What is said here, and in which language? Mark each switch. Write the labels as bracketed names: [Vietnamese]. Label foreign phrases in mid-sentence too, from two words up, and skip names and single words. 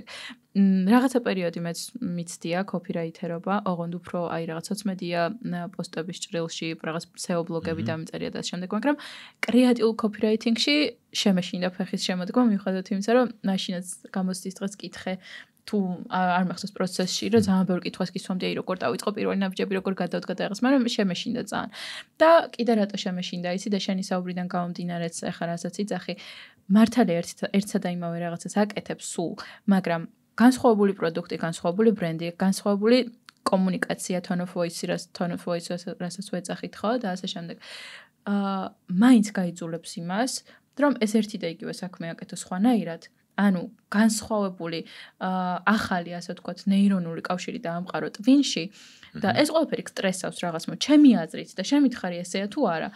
[Georgian] რაღაცა პერიოდი მეც მიცდია კოპირაითერობა, ოღონდ უფრო აი რაღაც სოციმედია პოსტების ჭრილში, რაღაც SEO ბლოგები დამწერია და ასე შემდეგ, მაგრამ კრეატიულ კოპირაითინგში შემეშინდა ფეხის შემოდგომა, მიუხედავად იმისა, რომ მაშინაც გამოცდის დღეს კითხე თუ არ მახსოვს პროცესში, რომ ძალიან ბევრი კითხვას გისვამდი, აი როგორ დავიწყო პირველი ნაბიჯები, როგორ გადავდგა და რაღაც, მაგრამ შემეშინდა ძალიან. და კიდე რატო შემეშინდა ისი და შენი საუბრიდან გამომდინარეც ახლა რასაც იძახი, მართალია ერთსა და იმავე რაღაცას აკეთებს სულ, მაგრამ განსხვავებული პროდუქტი, განსხვავებული ბრენდი, განსხვავებული კომუნიკაცია, [English] tone of voice, [Georgian] რასაც ვეძახით ხო და ასე შემდეგ. მაინც გაიძულებს იმას, რომ ეს ერთი და იგივე საქმე აკეთო სხვანაირად. ანუ განსხვავებული ახალი ასე ვთქვათ ნეირონული კავშირი დაამყარო ტვინში და ეს ყველაფერი სტრესავს რაღაც ჩემი აზრით და შემითხარი ესეა თუ არა.